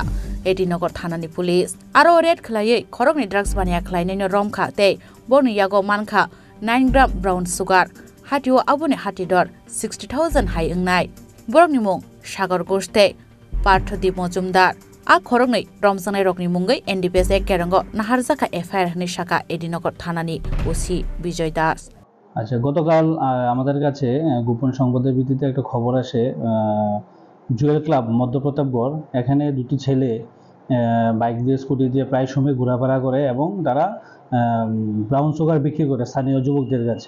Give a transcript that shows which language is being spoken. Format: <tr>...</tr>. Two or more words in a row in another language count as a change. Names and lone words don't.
<trp>Edinogor Thanani Police. Aro red khlaye Korongni drugs bania khlaineno romkha te borni yago mankha 9 gram</trp> <en>brown sugar</en> <trp>hatio abune hatidor 60,000 hai ungnai borni mung Shagor Goste Parthadip Mojumdar a Korongni romjanai rokni mungai NDPS kerango naharjaka FIR ni shaka Edinogor Thanani OC Bijoy Das</trp> <bn>আচ্ছা গতকাল আমাদের কাছে গোপন সংবাদের ভিত্তিতে একটা খবর আসে জুয়েল ক্লাব মধ্য প্রতাপগড় এখানে দুটি ছেলে বাইক দিয়ে স্কুটি দিয়ে প্রায় সময় ঘোরাফেরা করে এবং তারা ব্রাউন সুগার বিক্রি করে স্থানীয় যুবকদের কাছে।</bn>